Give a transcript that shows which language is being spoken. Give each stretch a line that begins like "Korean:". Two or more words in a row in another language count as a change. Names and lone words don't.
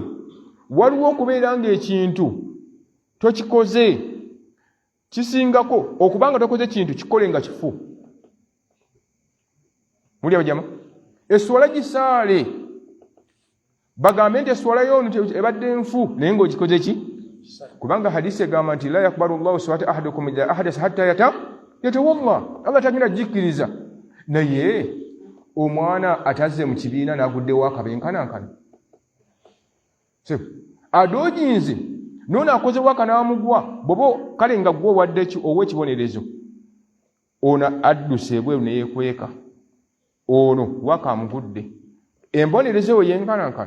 Ganda: Waliwo okubeera ng'ekintu tokikoze kisingako okubanga tokoze kintu kikole nga kifu. Muli abajama? Esswala gisaale, bagambe nti esswala yoonu ebadde nfu naye ng'ogikoze ki? Kubanga hadisi egamba nti
Arabic: لا يقبل الله صلاة أحدكم إذا أحدث حتى يتوضأ.
Ganda: Allah tagenda gikkiriza. Naye omwana atazze mu kibiina n'aguddewo akabenkanankana, adooginze n'ono akozewo akanaamugwa, bw'oba kale nga gwe owadde ow'ekibonerezo, ono adduse ebweru ne yeekweka, ono wakamugudde, embonerezo eyo yenkanankana.